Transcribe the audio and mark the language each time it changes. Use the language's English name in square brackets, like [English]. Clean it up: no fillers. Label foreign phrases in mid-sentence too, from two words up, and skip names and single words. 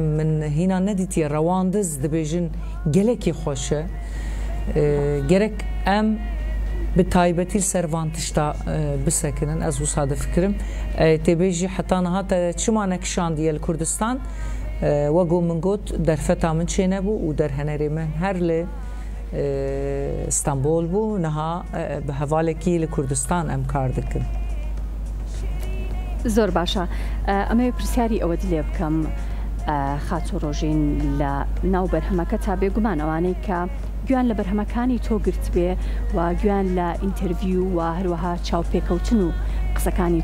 [Kurdish] min hîna nedîtiye rewandiz dibêjin gelekî xweş e gerek em bi taybetî ser van tişta bisekinin ez wisa difikirim têbêjî heta niha te çima nekişandiye li Kurdistan we got min got derfeta min çê nebû û derhenerê min her li İstanbul bû niha bi hevalekî li Kurdistan em kar dikin. [Central Kurdish] زۆر باشە ئەمە پرسیاری ئەوە لێ بکەم خاتوڕۆژین لە ناو بەرهەمەکە تا بێگومان ئەوانەی کە گویان لە بەرهەمەکانی تۆ گرت بێ و گویان لە ئینتەرویو و هەروەها چاوپێکەوتن و قسەکانی